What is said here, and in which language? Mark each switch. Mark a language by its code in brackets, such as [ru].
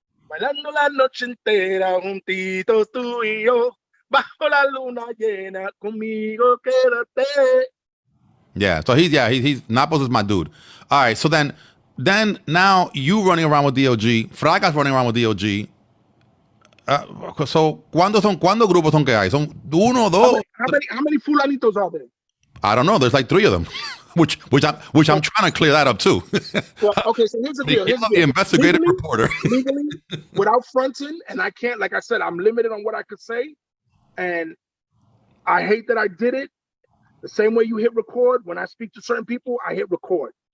[es] Bailando la noche entera juntitos tú y yo. Bajo la luna llena, conmigo quédate. [en] Yeah, so he's Naples is my dude. All right, so then now you running around with DLG, Fragas running around with DLG. [es] So ¿cuántos grupos son que hay? Son uno, dos. [en] How many fulanitos are there? I don't know. There's like 3 of them, which I'm trying to clear that up too. Well, okay, so here's the deal. The investigative reporter. Legally, without fronting, and I can't, like I said, I'm limited on what I could say. And I hate that I did it. The same way you hit record, when I speak to certain people, I hit record.